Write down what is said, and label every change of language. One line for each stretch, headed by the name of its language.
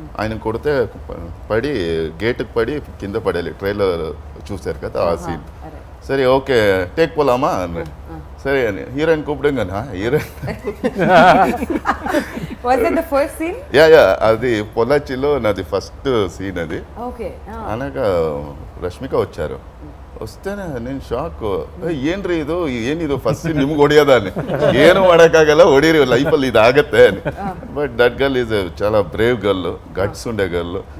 Telugu: ఆయన కొడితే పడి గేటుకు పడి కింద పడాలి. ట్రైలర్ చూశారు కదా ఆ సీన్. సరే ఓకే టేక్ పోలామా అన్నాడు. సరే అని హీరోయిన్ కూపడంగా హీరోయిన్ యా అది పొలాచిలో నాది ఫస్ట్ సీన్ అది. అనగా ರಶ್ಮಿಕಾ వచ్చారు.
Kannada: ವಸ್ತೇನೆ ನೀನು ಶಾಕ್, ಏನ್ರಿ ಏನಿದು ಫಸ್ಟ್ ಸೀನ್ ನಿಮ್ಗೆ ಹೊಡಿಯೋದಾನೆ, ಏನು ಮಾಡೋಕ್ಕಾಗಲ್ಲ, ಹೊಡೀರಿ ಲೈಫಲ್ಲಿ ಇದಾಗತ್ತೆ
Telugu: అని.
English: but that girl is
Telugu: చాలా
English: brave girl, guts
Telugu: ఉండే
English: Girl.